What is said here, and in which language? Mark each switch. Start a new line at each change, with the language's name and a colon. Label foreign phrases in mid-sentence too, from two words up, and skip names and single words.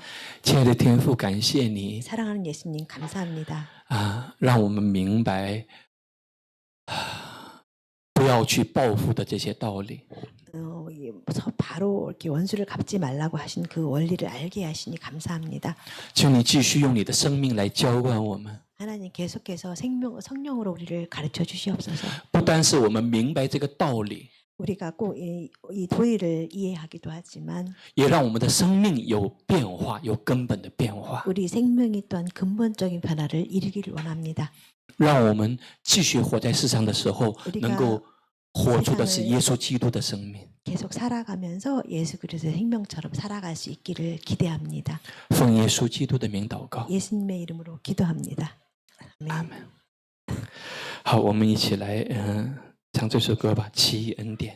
Chinese: 亲爱的天父，感谢你
Korean: 사랑하는 예수님 감사합니다.
Chinese: 让我们明白不要去报复的这些道理。
Korean: 바로 이렇게 원수를 갚지 말라고 하신 그 원리를 알게 하시니 감사합니다.
Chinese: 求你继续用你的生命来浇灌我们，
Korean: 하나님 계속해서 성령으로 우리를 가르쳐 주시옵소서.
Chinese: 不单是我们明白这个道理，
Korean: 우리가 꼭 이 도리를 이해하기도 하지만
Chinese: 也让我们的生命有变化，有根本的变化，
Korean: 우리 생명이 또한 근본적인 변화를 이루기를 원합니다.
Chinese: 让我们继续活在世上的时候，能够活出的是耶稣基督的生命。
Korean: 계속 살아가면서 예수 그리스도의 생명처럼 살아갈 수 있기를 기대합니다.
Chinese: 奉耶稣基督的名祷告，
Korean: 예수님의 이름으로 기도합니다.
Chinese: 阿门。好，我们一起来唱这首歌吧，《奇异恩典》。